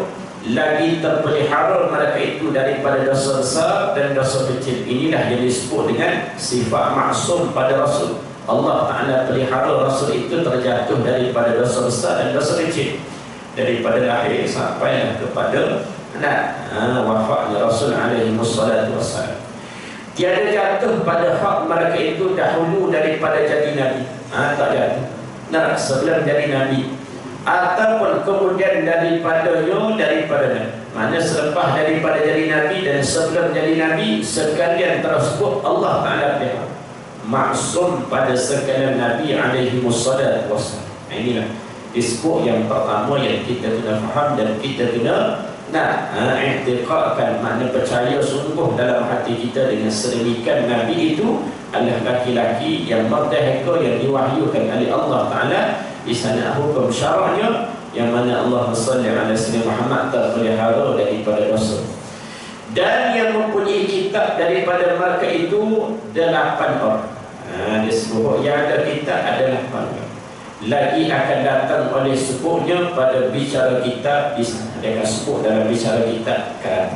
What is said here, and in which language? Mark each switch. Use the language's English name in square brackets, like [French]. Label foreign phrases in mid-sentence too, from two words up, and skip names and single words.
[Malay] Lagi terpelihara mereka itu daripada dosa besar dan dosa kecil. Inilah yang disebut dengan sifat maksum pada Rasul. Allah Ta'ala pelihara Rasul itu terjatuh daripada dosa besar dan dosa kecil, daripada lahir sampai kepada wafatnya Rasul [Arabic] عليه الصلاة والسلام. [Malay] Tiada jatuh pada hak mereka itu dahulu daripada jadi Nabi. Tak jatuh. Sebelum jadi Nabi, ataupun kemudian daripadanya, daripada mana selepas daripada jadi Nabi dan sebelum jadi Nabi, sekalian tersebut Allah Ta'ala pelihara. Maksum pada sekalian Nabi [Arabic] عليه الصلاة والسلام. [Malay] Inilah disebut yang pertama yang kita kena faham dan kita kena i'tiqadkan, makna percaya sungguh dalam hati kita dengan sedemikian Nabi itu adalah laki-laki yang merdeka yang diwahyukan oleh Allah Ta'ala. Di sana hukum syaraknya yang mana Allah [Arabic] صل على سيدنا محمد [Malay] terpelihara daripada dosa. Dan yang mempunyai kitab daripada mereka itu 8 orang. Disebut yang ada kitab adalah 8 orang. Lagi akan datang oleh sebutnya pada bicara kitab di sana. Dia akan sebut dalam bicara kitab kan.